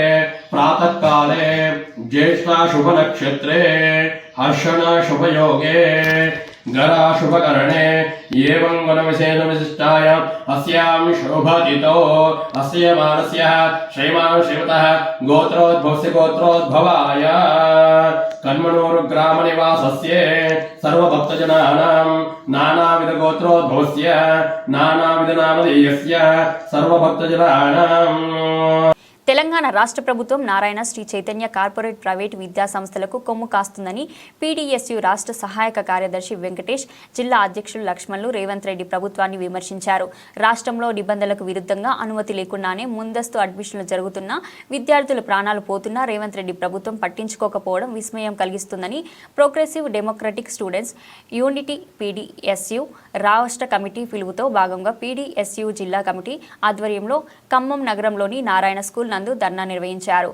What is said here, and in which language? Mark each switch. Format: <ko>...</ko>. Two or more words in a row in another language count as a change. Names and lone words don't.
<sa>प्रातःकाले ज्येष्ठा शुभनक्षत्रे हर्षण शुभयोगे गरा शुभकरणे एवं गुणविशेष विशिष्टाय अस्यां शोभतिथौ अस्य मानस्यः श्रीमान् श्रीमतः गोत्रोद्भवस्य गोत्रोद्भवाय कन्मनूरुग्रामनिवासस्य सर्वभक्तजनानां नानाविधगोत्रोद्भवस्य नानाविधनामधेयस्य सर्वभक्तजनानां</sa> <te>తెలంగాణ రాష్ట్ర ప్రభుత్వం నారాయణ శ్రీ చైతన్య కార్పొరేట్ ప్రైవేట్ విద్యా సంస్థలకు కొమ్ము కాస్తుందని పీడీఎస్యు రాష్ట్ర సహాయక కార్యదర్శి వెంకటేష్, జిల్లా అధ్యక్షులు లక్ష్మణులు రేవంత్ రెడ్డి ప్రభుత్వాన్ని విమర్శించారు. రాష్ట్రంలో నిబంధనలకు విరుద్ధంగా అనుమతి లేకుండానే ముందస్తు అడ్మిషన్లు జరుగుతున్నా విద్యార్థుల ప్రాణాలు పోతున్నా రేవంత్ రెడ్డి ప్రభుత్వం పట్టించుకోకపోవడం విస్మయం కలిగిస్తుందని ప్రోగ్రెసివ్ డెమోక్రటిక్ స్టూడెంట్స్ యూనిటీ పీడీఎస్యు రాష్ట్ర కమిటీ పిలుపుతో భాగంగా పీడీఎస్యు జిల్లా కమిటీ ఆధ్వర్యంలో ఖమ్మం నగరంలోని నారాయణ స్కూల్ నందు ధర్నా నిర్వహించారు.</te>